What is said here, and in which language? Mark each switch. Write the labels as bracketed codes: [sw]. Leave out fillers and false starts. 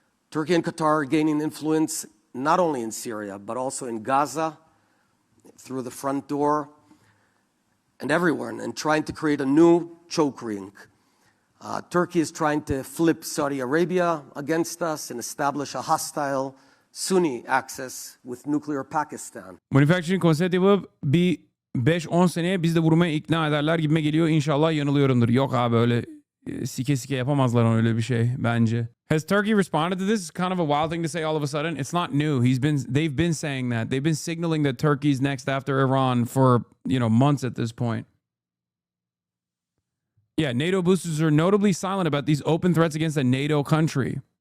[en] Turkey and Qatar are gaining influence not only in Syria, but also in Gaza, through the front door, and everywhere, and trying to create a new choke ring. Turkey is trying to flip Saudi Arabia against us and establish a hostile Sunni axis with nuclear Pakistan. [tr] Manufacturing konsept yapıp bir 5-10 seneye biz de vurmaya ikna ederler gibime geliyor. İnşallah yanılıyorumdur. Yok abi öyle sike yapamazlar öyle bir şey bence. [en] Has Turkey responded to this? It's kind of a wild thing to say all of a sudden. It's not new. They've been saying that. They've been signaling that Turkey's next after Iran for, months at this point. Yeah, NATO boosters are notably silent about these open threats against a NATO country.